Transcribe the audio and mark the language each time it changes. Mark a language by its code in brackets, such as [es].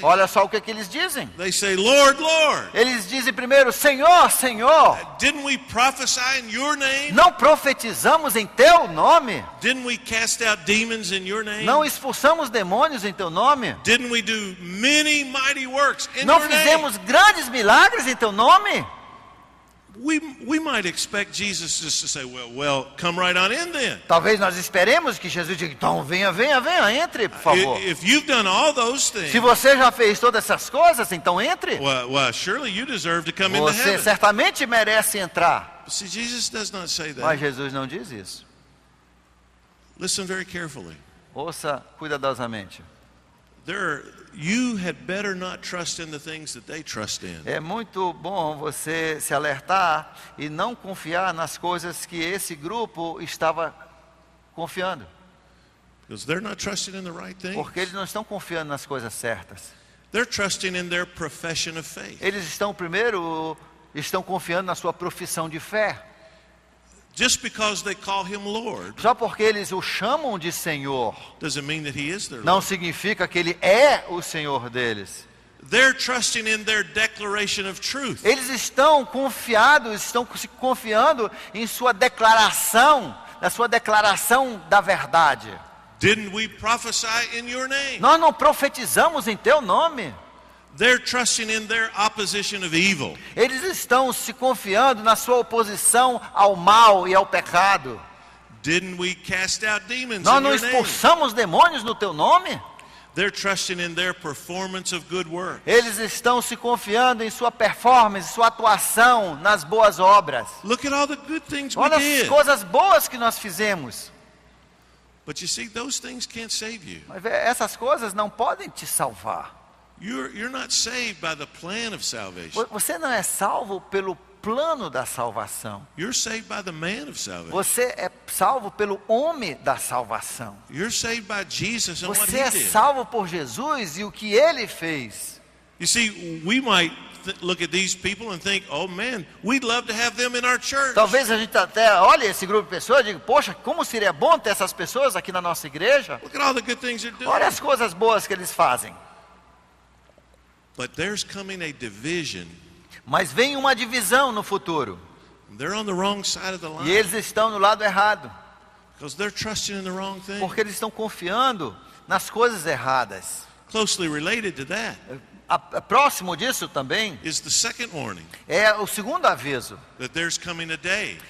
[pt] Olha só o que que eles dizem. [en] They say, Lord, Lord, [pt] Eles dizem primeiro, Senhor, Senhor, [en] didn't we prophesy in your name? [pt] não profetizamos em teu nome? [en] Didn't we cast out demons in your name? [pt] Não expulsamos demônios em teu nome? [en] Didn't we do many mighty works in [pt] Não [en] your name? [pt] fizemos grandes milagres em teu nome? [en] We might expect Jesus just to say, well, come right on in then. [pt] Talvez nós esperemos que Jesus diga, então venha, entre, por favor. [en] If you've done all those things, [pt] Se você já fez todas essas coisas, então entre. [en] well, surely you deserve to come into [pt] Você [en] heaven. [pt] certamente merece entrar. [en] But see, Jesus does not say [pt] Mas Jesus não diz isso. [en] Listen very carefully. [pt] Ouça cuidadosamente. [en] You had better not trust in the things that they trust in. [pt] É muito bom você se alertar e não confiar nas coisas que esse grupo estava confiando. [en] Because they're not trusting in the right things. [pt] Porque eles não estão confiando nas coisas certas. [en] They're trusting in their profession of faith. [pt] Eles estão confiando na sua profissão de fé. [en] Just because they call him Lord [pt] Só porque eles o chamam de Senhor, [en] doesn't mean that he is their [pt] não [en] Lord. [pt] significa que ele é o Senhor deles. [en] They're trusting in their declaration of truth. [pt] Eles estão se confiando em sua declaração, na sua declaração da verdade. [en] Didn't we prophesy in your name? [pt] Nós não profetizamos em teu nome. [en] They're trusting in their opposition of evil. [pt] Eles estão se confiando na sua oposição ao mal e ao pecado. [en] Didn't we cast out demons [pt] Nós [en] in [pt] não [en] your name? [pt] expulsamos demônios no teu nome. [en] They're trusting in their performance of good work. [pt] Eles estão se confiando em sua performance, sua atuação nas boas obras. [en] Look at all the good things we [pt] Olha as [en] did. [pt] coisas boas que nós fizemos. [en] But you see, those things can't save you. [pt] Mas essas coisas não podem te salvar. [en] You're not saved by the plan of salvation. [pt] Você não é salvo pelo plano da salvação. [en] You're saved by the man of salvation. [pt] Você é salvo pelo homem da salvação. [en] You're saved by Jesus and what [pt] Você [en] he [pt] é [en] did. [pt] salvo por Jesus e o que ele fez. [en] You see, we might look at these people and think, oh man, we'd love to have them in our church. [pt] Talvez a gente até olhe esse grupo de pessoas e diga, poxa, como seria bom ter essas pessoas aqui na nossa igreja. [en] Look at all the good things they're doing. [pt] Olha as coisas boas que eles fazem. [en] But there's coming a division. [pt] Mas vem uma divisão no futuro. [en] They're on the wrong side of the [pt] E [en] line [pt] eles estão no lado errado. [en] because they're trusting in the wrong thing. [pt] Porque eles estão confiando nas coisas erradas. [en] Closely related to that [pt] Próximo disso também [en] is the second warning [pt] é o segundo aviso. [en] that there's coming a day.